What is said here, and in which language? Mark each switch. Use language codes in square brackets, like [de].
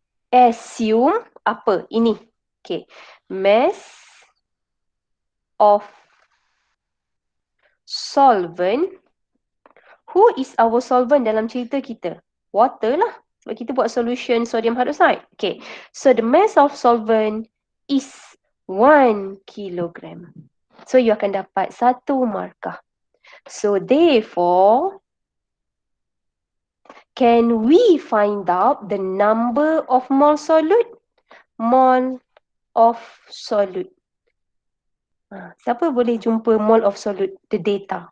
[en] Assume apa? Ini. Okay. Mass of solvent. Who is our solvent [ms] dalam cerita kita? [en] Water lah. [ms] Sebab kita buat solution sodium hydroxide. Okay. [en] So the mass of solvent is 1 kilogram. [ms] So you akan dapat satu markah. [en] So therefore, can we find out the number of mole solute? Mole of solute. [ms] Siapa boleh jumpa [en] mole of solute? The data.